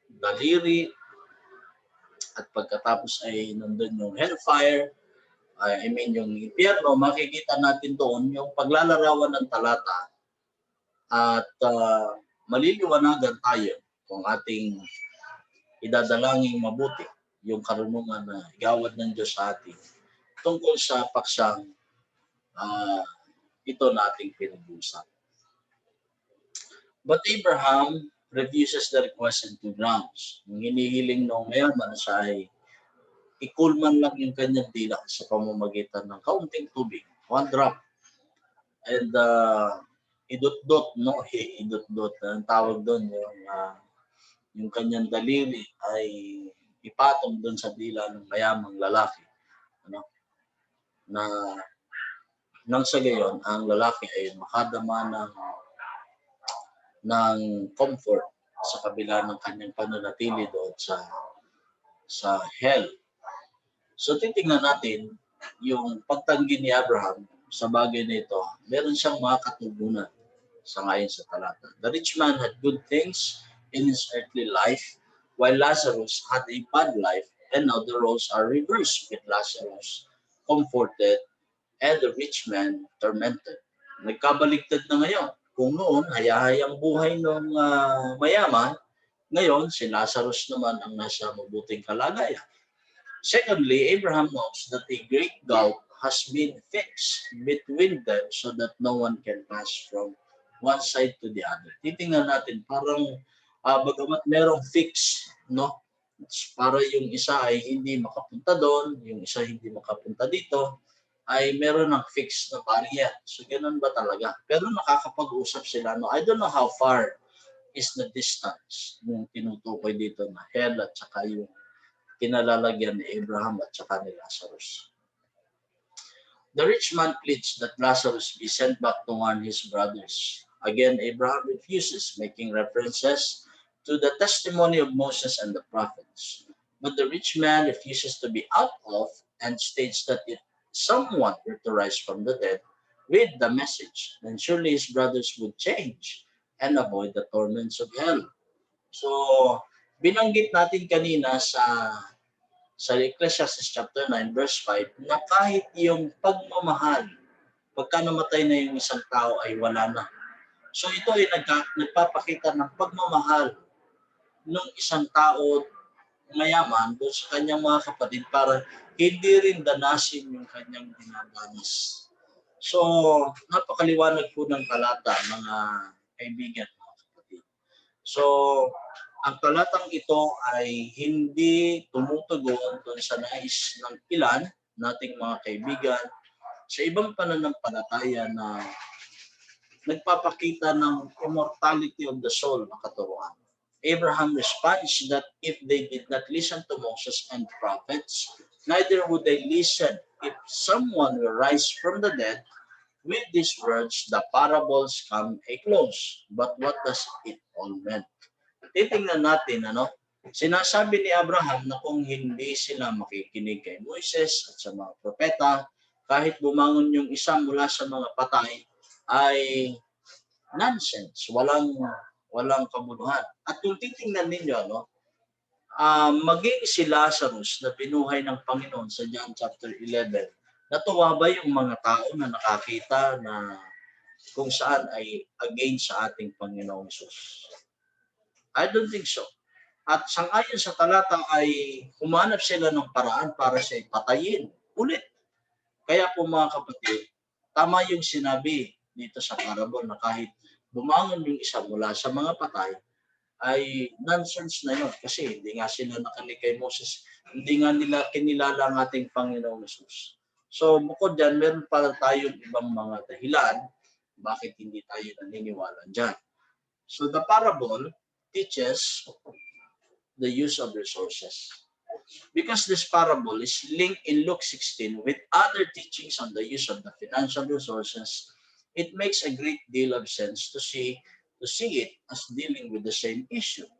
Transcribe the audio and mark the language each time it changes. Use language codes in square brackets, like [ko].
[tl] Daliri, at pagkatapos ay nandun yung hellfire, yung impyerno, makikita natin doon yung paglalarawan ng talata at maliliwanagan tayo kung ating idadalangin mabuti yung karunungan na igawad ng Diyos sa atin tungkol sa paksang ito nating pinag-usap. [en] But Abraham refuses the request on 2 grounds. [tl] Yung hinihiling ng mayaman siya ay ikulman lang yung kanyang dila sa pamamagitan ng kaunting tubig, 1 drop. And idot-dot, no? Idot-dot. Ang tawag doon, yung kanyang daliri ay ipatong doon sa dila ng mayamang lalaki. Ano? Na nang sa gayon, ang lalaki ay makadama ng comfort sa kabila ng kanyang pananatili doon sa hell. So titingnan natin yung pagtanggi ni Abraham sa bagay na ito. Meron siyang mga katugunan sa ngayon sa talata. [en] The rich man had good things in his earthly life, while Lazarus had a bad life, and now the roles are reversed, with Lazarus comforted and the rich man tormented. [tl] Nagkabaligtad na ngayon. Kung noon, hayahayang buhay ng mayaman, ngayon, si Lazarus naman ang nasa mabuting kalagayan. [en] Secondly, Abraham knows that a great gulf has been fixed between them so that no one can pass from one side to the other. [tl] Titingnan natin, parang bagamat merong fix, no? Para yung isa ay hindi makapunta doon, yung isa hindi makapunta dito, ay meron ng fixed na barrier. So, ganun ba talaga? Pero nakakapag-usap sila, no? [en] I don't know how far is the distance [tl] yung tinutukoy dito na hell at saka yung kinalalagyan ni Abraham at saka ni Lazarus. [en] The rich man pleads that Lazarus be sent back to warn his brothers. Again, Abraham refuses, making references to the testimony of Moses and the prophets. But the rich man refuses to be out of and states that if someone were to rise from the dead with the message, then surely his brothers would change and avoid the torments of hell. [tl] So, binanggit natin kanina sa Ecclesiastes chapter 9 verse 5 na kahit yung pagmamahal, pagka namatay na yung isang tao ay wala na. So ito ay nagpapakita ng pagmamahal ng isang tao mayaman doon sa kanyang mga kapatid para hindi rin danasin yung kanyang dinadanas. So, napakaliwanag po ng talata, mga kaibigan, mga kapatid. So, ang talatang ito ay hindi tumutugon doon sa nais ng ilan nating mga kaibigan sa ibang pananampalataya na nagpapakita ng immortality of the soul na katuruan. [en] Abraham responds that if they did not listen to Moses and prophets, neither would they listen if someone will rise from the dead. With these words, the parables come a close. But what does it all mean? [tl] Titingnan natin, sinasabi ni Abraham na kung hindi sila makikinig kay Moises at sa mga propeta, kahit bumangon yung isa mula sa mga patay, ay nonsense, walang kabuluhan. At kung titingnan ninyo, maging si Lazarus na binuhay ng Panginoon sa John chapter 11, Natuwa ba yung mga tao na nakakita na kung saan ay against sa ating Panginoong Hesus? [en] I don't think so. [tl] At sangayon sa talata ay humanap sila ng paraan para siya patayin ulit. Kaya po mga kapatid, tama yung sinabi dito sa parable na kahit bumangon yung isa mula sa mga patay, ay nonsense na yun. Kasi hindi nga sila nakinig kay Moses, hindi nga nila kinilala ang ating Panginoong Hesus. So bukod dyan, meron pala tayong ibang mga dahilan bakit hindi tayo naniniwala dyan. [en] So the parable teaches the use of resources. Because this parable is linked in Luke 16 with other teachings on the use of the financial resources, it makes a great deal of sense to see it as dealing with the same issue.